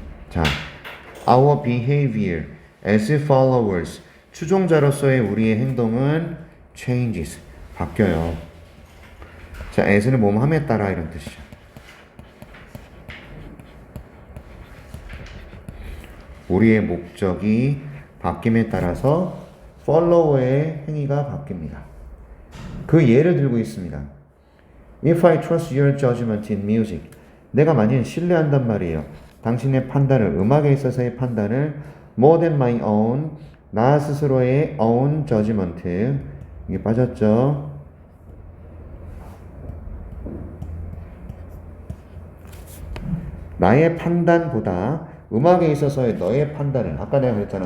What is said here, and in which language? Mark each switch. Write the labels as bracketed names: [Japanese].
[Korean] 자, [English] our behavior as followers [Korean] 추종자로서의 우리의 행동은 [English] changes [Korean] 바뀌어요. 자, as는 뭐뭐함에 따라 이런 뜻이죠. 우리의 목적이 바뀜에 따라서 follower의 행위가 바뀝니다. 그 예를 들고 있습니다. [English] If I trust your judgment in music, [Korean] 내가 만일 신뢰한단 말이에요. 당신의 판단을, 음악에 있어서의 판단을 [English] more than my own, [Korean] 나 스스로의 [English] own judgment, [Korean] 이게 빠졌죠? 나의 판단보다 음악에 있어서의 너의 판단을, 아까 내가 그랬잖아.